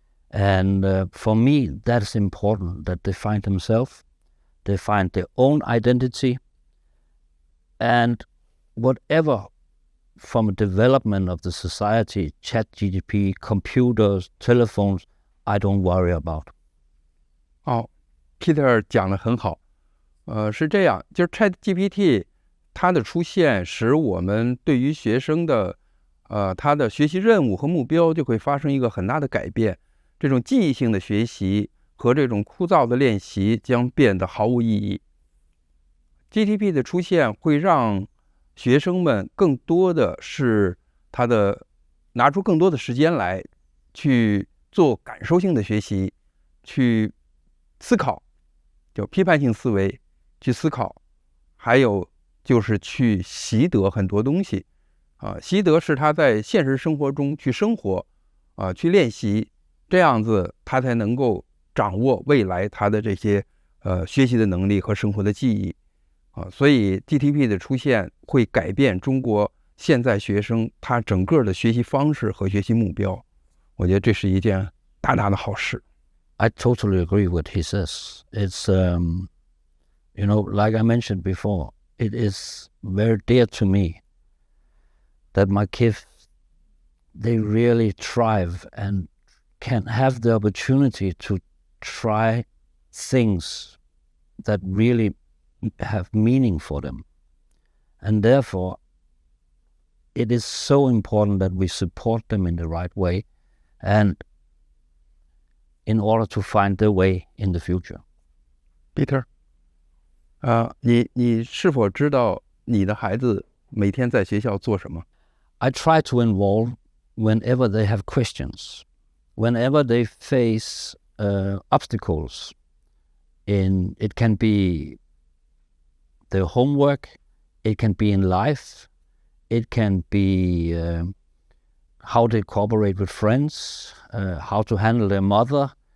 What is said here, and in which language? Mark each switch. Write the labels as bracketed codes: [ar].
[en] And for me, that's important, that they find themselves, they find their own identity, and whatever from a development of the society, ChatGDP, computers, telephones, I don't worry about. [zh] Peter 讲得很好。是这样，就是 ChatGPT 它的出现，使我们对于学生的他的学习任务和目标就会发生一个很大的改变。这种记忆性的学习和这种枯燥的练习将变得毫无意义。 GTP 的出现会让学生们更多的是拿出更多的时间来去做感受性的学习，去思考，就批判性思维去思考，还有就是去习得很多东西习得是他在现实生活中去生活去练习，这样子他才能够掌握未来他的这些学习的能力和生活的记忆所以 GTP 的出现会改变中国现在学生他整个的学习方式和学习目标，我觉得这是一件大大的好事。 [en] I totally agree with what he says. It's, like I mentioned before, it is very dear to me that my kids, they really thrive and can have the opportunity to try things that really have meaning for them. And therefore, it is so important that we support them in the right way and in order to find their way in the future. [zh] Peter, 你是否知道你的孩子每天在学校做什么？ [en] I try to involve whenever they have questions, whenever they face obstacles. It can be their homework, it can be in life, it can be how they cooperate with friends, how to handle their mother.